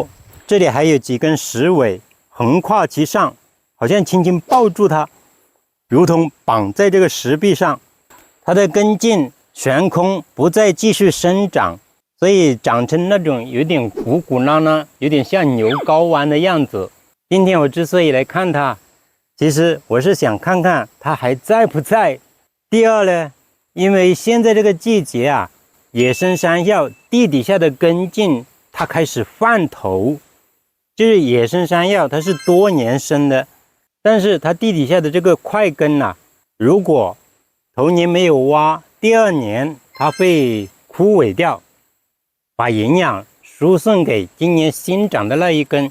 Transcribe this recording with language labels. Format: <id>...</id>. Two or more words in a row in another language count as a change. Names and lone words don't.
<zh>這裡還有幾根石尾橫跨其上，好像輕輕抱住它，如同綁在這個石壁上。它的根莖懸空，不再繼續生長，所以長成那種有點鼓鼓囊囊，有點像牛睾丸的樣子。今天我之所以來看它，其實我是想看看它還在不在。第二呢，因為現在這個季節啊，野生山藥地底下的根莖它開始泛頭，就是野生山藥它是多年生的，但是它地底下的這個塊根啊，如果頭年沒有挖，第二年它會枯萎掉，把營養輸送給今年新長的那一根。</zh>